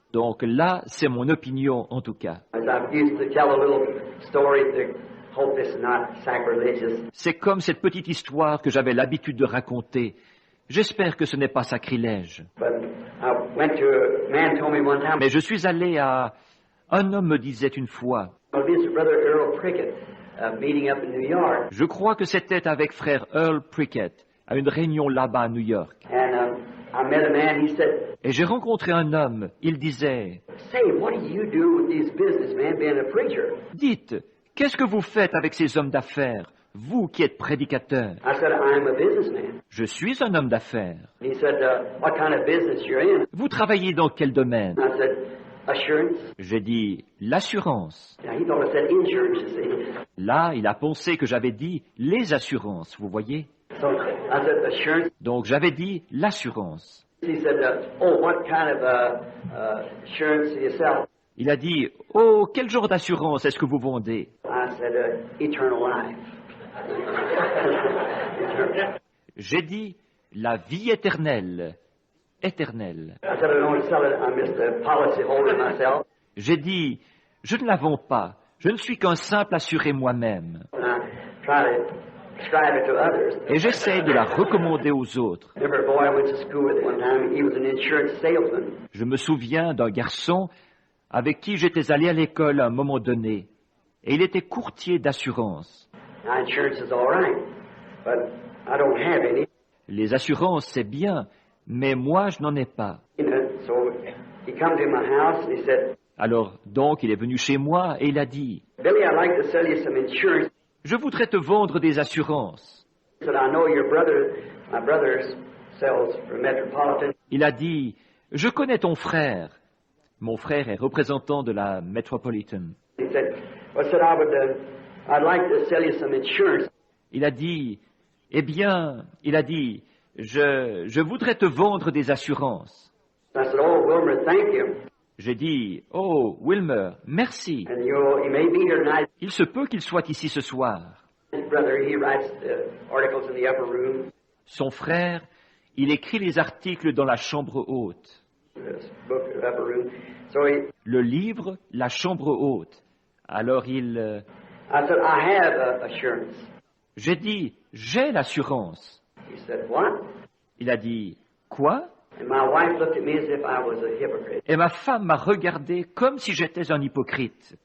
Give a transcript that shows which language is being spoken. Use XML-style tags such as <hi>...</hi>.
<fr>Donc là, c'est mon opinion en tout cas.</fr> <en>As I used to tell a little story to hope this is not sacrilegious.</en> <fr>C'est comme cette petite histoire que j'avais l'habitude de raconter. J'espère que ce n'est pas sacrilège.</fr> <en>But I went to a man told me one time.</en> <fr>Mais je suis allé à... Un homme me disait une fois,</fr> <en>This brother Earl Prickett meeting up in New York,</en> <fr>je crois que c'était avec frère Earl Prickett, à une réunion là-bas à New York.</fr> <en>and I met a man. He said,</en> <fr>Et j'ai rencontré un homme, il disait,</fr> <en>"Say, what do you do with these businessmen being a preacher?"</en> <fr>dites, qu'est-ce que vous faites avec ces hommes d'affaires, vous qui êtes prédicateur?</fr> <en>I said, "I'm a businessman."</en> <fr>Je suis un homme d'affaires.</fr> <en>He said, "What kind of business you're in?"</en> <fr>Vous travaillez dans quel domaine?</fr> <en>I said, "Assurance."</en> <fr>J'ai dit, l'assurance.</fr> <en>Now, he thought I said insurance. You see.</en> <fr>Là, il a pensé que j'avais dit les assurances, vous voyez?</fr> <en>So I said, "Assurance."</en> <fr>Donc j'avais dit l'assurance.</fr> <en>He said, "Oh, what kind of insurance do you sell?"</en> <fr>Il a dit, oh, quel genre d'assurance est-ce que vous vendez?</fr> <en>I said, "Eternal life."</en> <fr>J'ai dit, la vie éternelle. Éternelle.</fr> <en>I said, "I don't sell it. I'm just a policy holder myself."</en> <fr>J'ai dit, je ne la vends pas. Je ne suis qu'un simple assuré moi-même.</fr> <en>And I try to describe it to others.</en> <fr>Et j'essaie de la recommander aux autres.</fr> <en>Remember a boy I went to school with one time. He was an insurance salesman.</en> <fr>Je me souviens d'un garçon avec qui j'étais allé à l'école à un moment donné. Et il était courtier d'assurance.</fr> <en>Now, insurance is all right, but I don't have any.</en> <fr>Les assurances, c'est bien, mais moi, je n'en ai pas.</fr> <en>You know, so he come to my house and he said,</en> <fr>Alors, donc, il est venu chez moi et il a dit,</fr> <en>"Billy, I'd like to sell you some insurance."</en> <fr>je voudrais te vendre des assurances.</fr> <en>He said, "I know my brother sells for Metropolitan."</en> <fr>Il a dit, je connais ton frère. Mon frère est représentant de la Metropolitan.</fr> <en>He said, "Well," I said, "I'd like to sell you some insurance."</en> <fr>Il a dit, eh bien, il a dit, je voudrais te vendre des assurances.</fr> <en>I said, "Oh, Wilmer, thank you."</en> <fr>J'ai dit, oh, Wilmer, merci.</fr> <en>And he may be here tonight.</en> <fr>Il se peut qu'il soit ici ce soir.</fr> <en>His brother, he writes articles in the upper room.</en> <fr>Son frère, il écrit les articles dans la chambre haute.</fr> <en>This book, upper room. So</en> <fr>Le livre, la chambre haute. Alors</fr> <en>I said, "I have assurance."</en> <fr>j'ai dit, j'ai l'assurance.</fr> <en>He said, "What?"</en> <fr>Il a dit, quoi?</fr> <en>And my wife looked at me as if I was a hypocrite.</en> <fr>Et ma femme m'a regardé comme si j'étais un hypocrite.</fr>